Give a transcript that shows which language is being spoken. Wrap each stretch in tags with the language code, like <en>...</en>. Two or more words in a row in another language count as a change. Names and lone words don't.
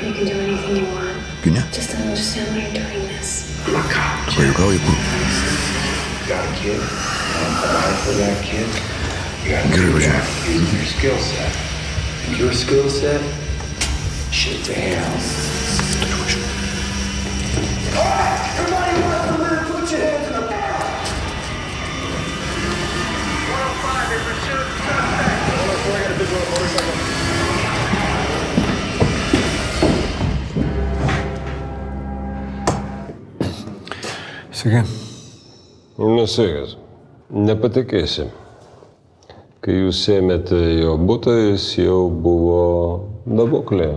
<en>You can do anything you want.</en> <lt>Gine?</lt> <en>Just don't understand why you're doing this. I'm a cop.</en> <lt>Pajuokauji, kur?</lt> <en>You got a kid. I'm providing for that kid. You got</en> <lt>Gerai, važiuoju.</lt> <en>use your skill set. And your skill set, shit to hell.</en> <lt>Turiu važiuoti.</lt> <en>Everybody wants to live, put your hands in the air. 105 in pursuit of suspect. 104, I got a visual motorcycle.</en> <lt>Sveiki. Nesveikas. Nepatikėsi. Kai jūs ėmėte jo butą, jis jau buvo daboklėje.</lt>